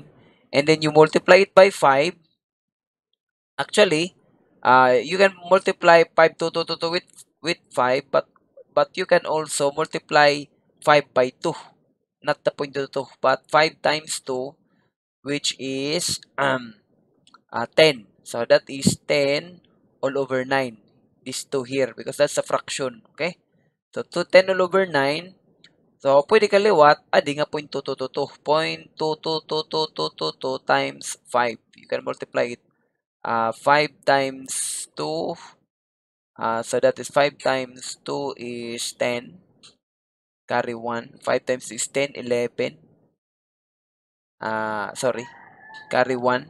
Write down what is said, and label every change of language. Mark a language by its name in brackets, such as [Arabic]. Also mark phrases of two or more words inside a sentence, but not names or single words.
[English] And then you multiply it by 5. Actually, you can multiply 5 to with 5, but you can also multiply 5 by 2. Not the point 2, but 5 times 2, which is 10. So that is 10 all over 9. This 2 here because that's a fraction. Okay? So 2 10 all over 9. [Waray] So pwede kaliwat, adi nga 0.222. [English] 0.22222 times 5. You can multiply it. 5 times 2. So that is 5 times 2 is 10. Carry 1. 5 times 2 is 10, 11. Sorry. Carry 1.